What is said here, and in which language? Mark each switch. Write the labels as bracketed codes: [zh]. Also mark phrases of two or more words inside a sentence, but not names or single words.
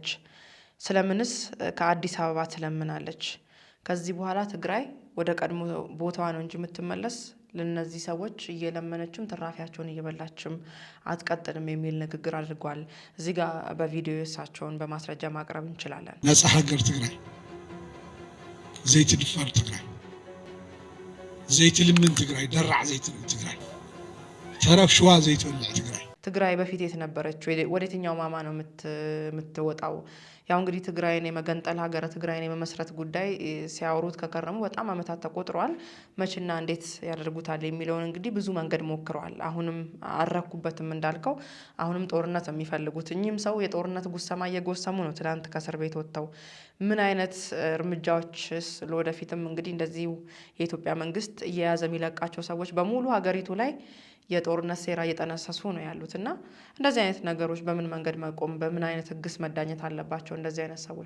[am] ስለምንስ ከአዲስ አበባ ትለምናለች? ከዚህ በኋላ ትግራይ ወደ ቀድሞ ቦታዋ ነው እንጂ የምትመለስ ለነዚህ ሰዎች እየለመነችም ትራፊያቸውን እየበላችም አትቀጥልም የሚል ንግግር አድርጓል። እዚህ ጋር በቪዲዮ እሳቸውን በማስረጃ ማቅረብ እንችላለን። [ti] ነፃ ሀገር ትግራይ፣ ዘይትድፈር ትግራይ፣ ዘይትልምን ትግራይ፣ ደራዕ ዘይትልምን ትግራይ፣ ተረፍ ሸዋ ዘይትበልዕ ትግራይ። [am] ትግራይ በፊት የት ነበረች? ወደ የትኛው ማማ ነው የምትወጣው? ያው እንግዲህ ትግራይን የመገንጠል ሀገረ ትግራይን የመመስረት ጉዳይ ሲያወሩት ከከረሙ በጣም ዓመታት ተቆጥረዋል። መቼና እንዴት ያደርጉታል የሚለውን እንግዲህ ብዙ መንገድ ሞክረዋል። አሁንም አልረኩበትም እንዳልከው፣ አሁንም ጦርነት የሚፈልጉት እኚህም ሰው የጦርነት ጉሰማ እየጎሰሙ ነው። ትናንት ከእስር ቤት ወጥተው ምን አይነት እርምጃዎችስ ለወደፊትም እንግዲህ እንደዚሁ የኢትዮጵያ መንግስት እየያዘ የሚለቃቸው ሰዎች በሙሉ ሀገሪቱ ላይ የጦርነት ሴራ እየጠነሰሱ ነው ያሉት እና እንደዚህ አይነት ነገሮች በምን መንገድ መቆም፣ በምን አይነት ህግስ መዳኘት አለባቸው እንደዚህ አይነት ሰዎች?